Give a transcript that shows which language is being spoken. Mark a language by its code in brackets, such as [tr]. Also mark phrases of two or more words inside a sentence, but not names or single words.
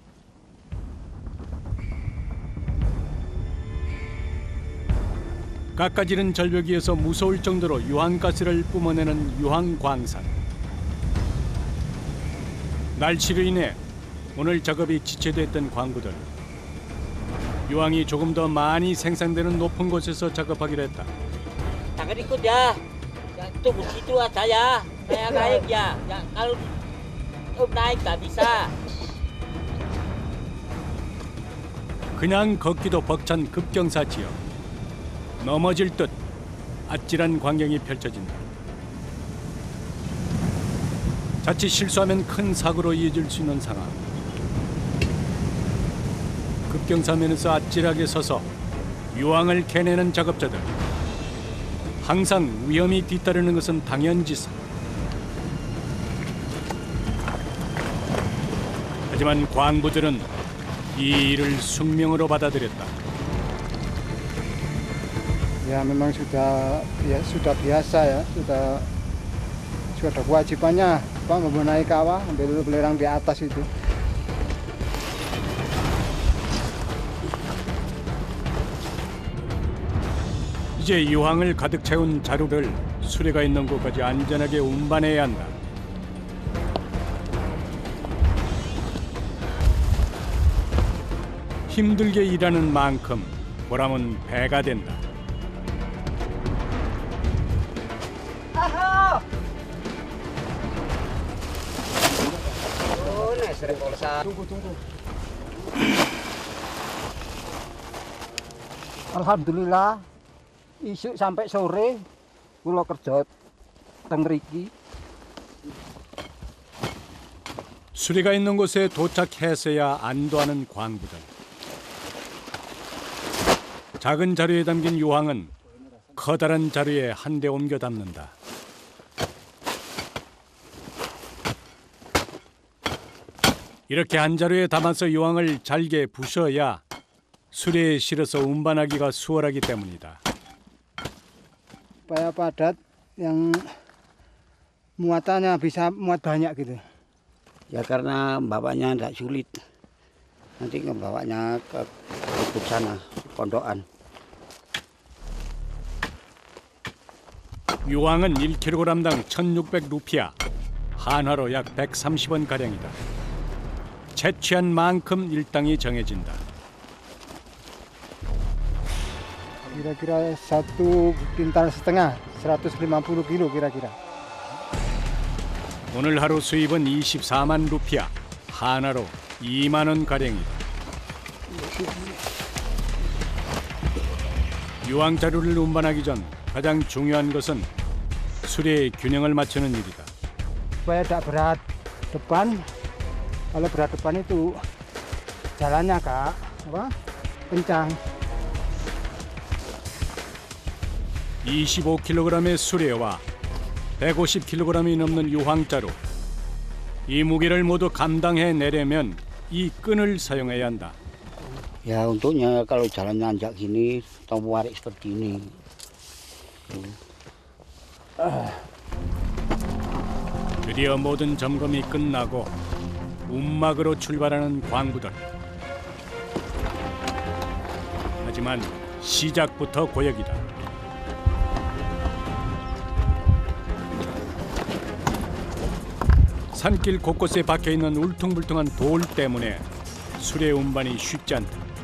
[ko] 깎아지른 절벽 위에서 무서울 정도로 유황가스를 뿜어내는 유황광산. 날씨로 인해 오늘 작업이 지체됐던 광부들. 유황이 조금 더 많이 생산되는 높은 곳에서 작업하기로 했다. [id] Jangan ikut ya. Yang tunggu situ aja ya. Saya naik ya. Yang kalau naik nggak bisa. [ko] 그냥 걷기도 벅찬 급경사 지역. 넘어질 듯 아찔한 광경이 펼쳐진다. 자칫 실수하면 큰 사고로 이어질 수 있는 상황. 급경사면에서 아찔하게 서서 유황을 캐내는 작업자들. 항상 위험이 뒤따르는 것은 당연지사. 하지만 광부들은 이 일을 숙명으로 받아들였다. [id] Ya memang sudah biasa ya, sudah kewajibannya Pak membenahi kawah, ambil belerang di atas itu. [ko] 이제 유황을 가득 채운 자루를 수레가 있는 곳까지 안전하게 운반해야 한다. 힘들게 일하는 만큼 보람은 배가 된다. [jv] Alhamdulillah, isuk sampai sore kula kerja teng mriki. [ko] 수레가 있는 곳에 도착해서야 안도하는 광부들. 작은 자루에 담긴 유황은 커다란 자루에 한 대 옮겨 담는다. 이렇게 한 자루에 담아서 유황을 잘게 부셔야 수레에 실어서 운반하기가 수월하기 때문이다. [id] Supaya padat yang muatannya bisa muat banyak gitu. Ya karena bawanya tidak sulit. Nanti ngebawanya ke lubuk sana, pondokan. [ko] 유황은 1kg당 1,600루피아, 한화로 약 130원 가량이다. 채취한 만큼 일당이 정해진다. [id] Kira-kira 1 kintal setengah, 150 kilo kira-kira. [ko] 오늘 하루 수입은 24만 루피아, 한화로 2만 원 가량이다. 유황 자루를 운반하기 전 가장 중요한 것은 수레의 균형을 맞추는 일이다. [id] Supaya tidak berat depan. Kalau berat depan itu jalannya agak kencang. [ko] 25kg의 수레와 150kg이 넘는 유황자루. 이 무게를 모두 감당해 내려면 이 끈을 사용해야 한다. [id] Ya untuknya kalau jalan nanjak gini, tombol warik seperti ini. [ko] 드디어 모든 점검이 끝나고 움막으로 출발하는 광부들. 하지만 시작부터 고역이다. 산길 곳곳에 박혀있는 울퉁불퉁한 돌 때문에 수레 운반이 쉽지 않다.